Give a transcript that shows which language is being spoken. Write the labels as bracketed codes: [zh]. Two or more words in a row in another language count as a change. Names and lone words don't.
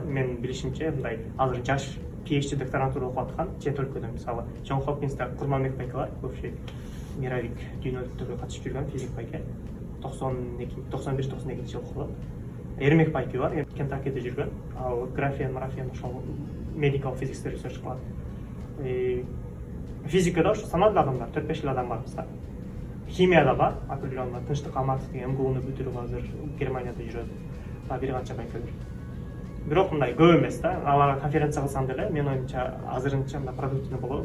[ky] Менин билишимче, мындай азыр жаш PhD докторантура окуп аткан чет өлкөдөн, мисалы, Джон Хопкинсда Курманбек байке бар, [ru] бывший мировик [ky] дүйнөлүктөргө катышып жүргөн физик байке. 91-92 жыл кылып. Эрмек байке бар, Кентакиде жүргөн. Ал графия, ошол [en] medical physics research [ky] кылат. Физикада ошо саналуу адамдар, 4-5 эле адам бар бизде. Химияда бар, определенно Тынчтык Аматов деген МГУну бүтүрүп азыр Германияда жүрөт. Бир канча байкелер. Бирок мындай көп эмес да. Аларга конференция кылсам деле, менин оюмча азырынча мындай продуктивный болот.